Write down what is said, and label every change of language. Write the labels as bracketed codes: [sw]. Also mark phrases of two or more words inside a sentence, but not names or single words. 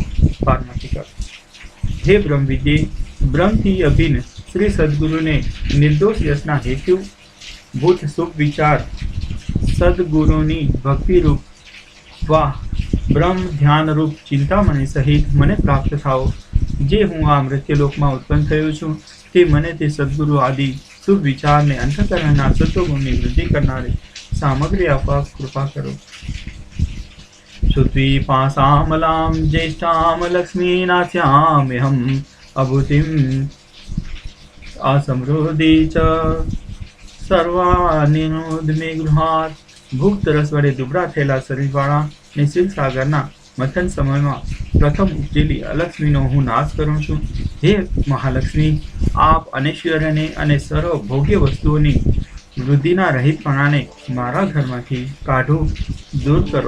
[gu] પાર્વતી કહે, હે બ્રહ્મ વિદ્યે, બ્રહ્મથી અભિન્ન શ્રી સદગુરુને નિર્દોષ યશના હેતુ ભૂત સુખ વિચાર સદગુરુની ભક્તિ રૂપ વાહ બ્રહ્મ ધ્યાન રૂપ ચિંતામણી સહિત મને પ્રાપ્ત થાઓ. જે હું આ મૃત્યુલોકમાં ઉત્પન્ન થયો છું તે મને તે સદગુરુ આદિ શુભ વિચારને અંતઃકરણના સત્વગુણની વૃદ્ધિ કરનારી સામગ્રી આપવા કૃપા કરો. [sa] सुद्वीपासामलां ज्येष्ठां लक्ष्मीनाथ्याम्यहम् अभूतिम् असमृद्धि च सर्वानिनोद मे गृहात. [gu] ભૂખ તરસ વડે દુબળા થયેલા શરીરવાળા ને ક્ષીરસાગરના મથન સમયમાં પ્રથમ ઉપજેલી અલક્ષ્મીનો હું નાશ કરું છું. હે મહાલક્ષ્મી, આપ અનૈશ્વર્યને અને સર્વ ભોગ્ય વસ્તુઓની વૃદ્ધિના રહિતપણાને મારા ઘરમાંથી કાઢો, દૂર કરો.